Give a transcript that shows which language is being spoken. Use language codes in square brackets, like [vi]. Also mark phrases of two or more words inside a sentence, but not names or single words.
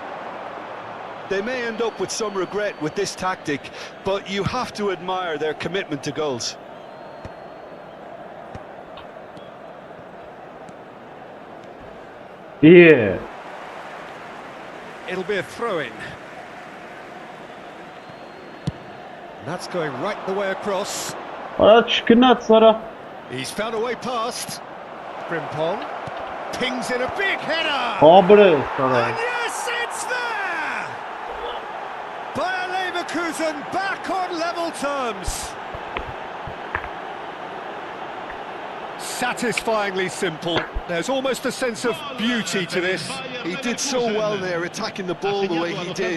[en] They may end up with some regret with this tactic, but you have to admire their commitment to goals. Yeah. It'll be a throw-in. That's going right the way across. [hy] Արա չգնաց արա։ [en] He's found a way past. Frimpong pings in a big header. [hy] Աբրես արա։ [en] And yes, it's there! Bayer Leverkusen back on level terms. Satisfyingly simple. There's almost a sense of beauty to this. He did so well there, attacking the ball the way he did.